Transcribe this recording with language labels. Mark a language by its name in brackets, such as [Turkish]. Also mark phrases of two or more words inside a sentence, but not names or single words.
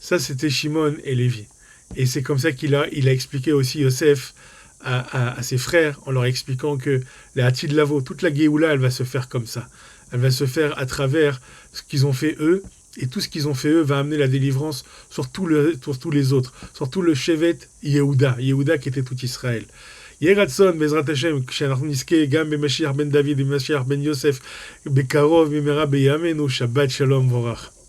[French] Ça, c'était Shimon et Lévi. Et c'est comme ça il a expliqué aussi Yosef à ses frères, en leur expliquant que la [Hebrew] לעתיד לבוא, [French] toute la Géoula, elle va se faire comme ça. Elle va se faire à travers ce qu'ils ont fait eux, et tout ce qu'ils ont fait eux va amener la délivrance sur tous les autres, sur tout le Shevet Yehuda qui était tout Israël. [Hebrew] יהי רצון, בעזרת השם, כשאנחנו נזכה גם במשיח בן דוד ובמשיח בן יוסף בקרוב במהרה בימינו, שבת שלום וברח.